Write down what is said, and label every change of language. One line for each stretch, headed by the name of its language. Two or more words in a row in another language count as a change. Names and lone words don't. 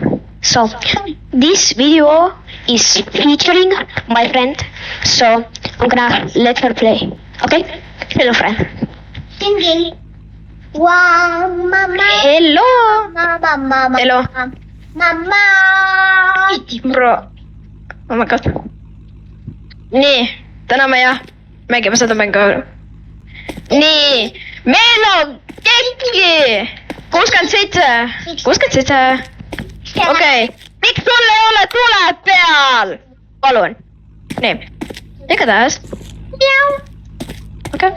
English: So this video is featuring my friend, so I'm gonna let her play. Okay? Hello friend. Singing. Wow, mama. Hello. Mama. Hello. Mama. Bro. Oh my god.
Estonian: Nii, täna me mängime seda mängu. Nii, meil on kekki 67. Okei, miks sul ei ole tule peal? Palun. Nii, igatahes. Okei.